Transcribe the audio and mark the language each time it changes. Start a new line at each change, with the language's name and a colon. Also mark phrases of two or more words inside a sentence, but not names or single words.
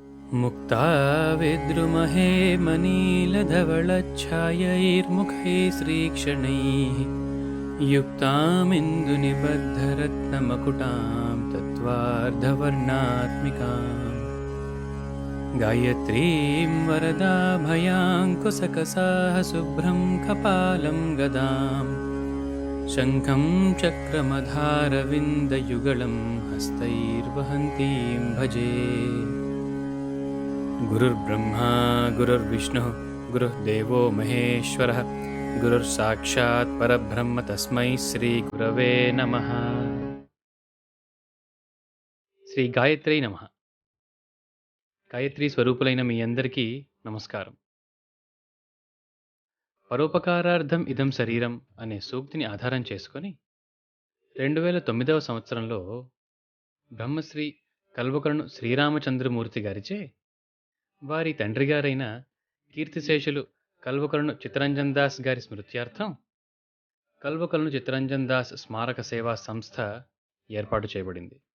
Sanskrit: मुक्ता विद्रुमहे मनीलधवलच्छायैर्मुखैः श्रीक्षणैः युक्तामिन्दुनिबद्धरत्नमकुटां तत्त्वार्धवर्णात्मिकाम् गायत्रीं वरदाभयाङ्कुशकसाः शुभ्रं कपालं गदां शङ्खं चक्रमधारविन्दयुगलं हस्तैर्वहन्तीं भजे। गुरुर्ब्रह्मा गुरुर्विष्णुः गुरुर्देवो महेश्वरः गुरुर्साक्षात् परब्रह्म तस्मै श्रीगुरवे नमः। శ్రీ గాయత్రి నమః.
Telugu: గాయత్రి స్వరూపులైన మీ అందరికీ నమస్కారం.
Sanskrit: పరోపకారార్థం ఇదం శరీరం
Telugu: అనే సూక్తిని ఆధారం చేసుకొని 2009వ సంవత్సరంలో బ్రహ్మశ్రీ కల్వకుర్ణ శ్రీరామచంద్రమూర్తి గారిచే వారి తండ్రి గారైన కీర్తిశేషులు కల్వకుర్ణ చిత్తరంజన్ దాస్ గారి స్మృత్యార్థం కల్వకుర్ణ చిత్తరంజన్ దాస్ స్మారక సేవా సంస్థ ఏర్పాటు చేయబడింది.